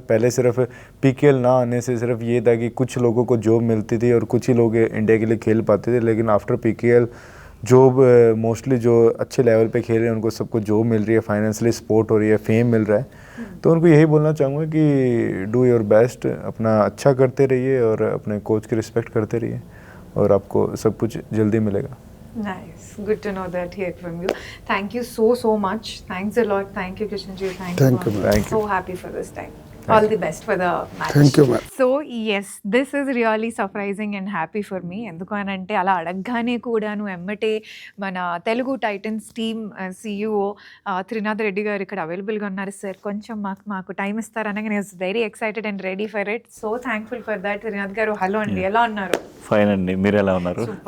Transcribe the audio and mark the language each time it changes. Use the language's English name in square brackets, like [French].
[Hindi] पहले सिर्फ पीकेएल ना आने से सिर्फ ये था कि कुछ लोगों को जॉब मिलती थी और कुछ ही लोग इंडिया के लिए खेल पाते थे, लेकिन [English] after PKL job mostly [Hindi] जो अच्छे लेवल पे खेल रहे हैं उनको सबको जॉब मिल रही है, फाइनेंशियली सपोर्ट हो रही है, फेम मिल रहा है। तो उनको यही बोलना चाहूँगा कि [English] do your best, [Hindi] अपना अच्छा करते रहिए और अपने कोच की रिस्पेक्ट करते रहिए और आपको सब कुछ जल्दी मिलेगा। [English] Nice. Good to know that here from you. Thank you so much. Thanks a lot. Thank you, Kishan ji. Thank you, ma'am. Thank you. So happy for this time. All the best for the match. Thank you, ma'am. So yes, this is really surprising and happy for me. [Telugu] ఎందుకు అని అంటే అలా అడగగానే కూడాను ఎమ్మటే మన Telugu Titans team CEO Trinath Reddy గారు ఇక్కడ అవైలబుల్గా ఉన్నారు. సార్ కొంచెం మాకు టైం ఇస్తారనగా నేను [English] Very excited and ready for it. So thankful for that. [Telugu] Trinath గారు హలో అండి, ఎలా ఉన్నారు? ఫైన్ అండి, మీరు ఎలా ఉన్నారు?